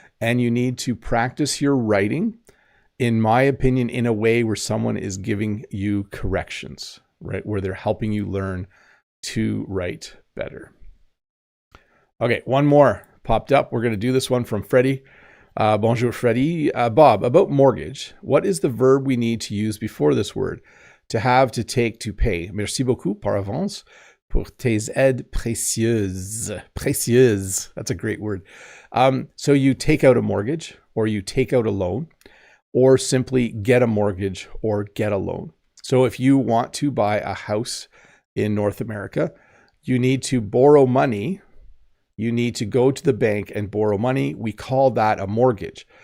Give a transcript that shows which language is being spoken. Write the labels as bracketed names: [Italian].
[English] And you need to practice your writing, in my opinion, in a way where someone is giving you corrections, right? Where they're helping you learn to write better. Okay, one more popped up. We're going to do this one from Freddie. [French] Bonjour, [English] Freddie. Bob, about mortgage, what is the verb we need to use before this word? To have, to take, to pay. [French] Merci beaucoup par avance pour tes aides précieuses. [English] Précieuses. That's a great word. So you take out a mortgage, or you take out a loan, or simply get a mortgage or get a loan. So if you want to buy a house in North America, you need to borrow money. You need to go to the bank and borrow money. We call that a mortgage.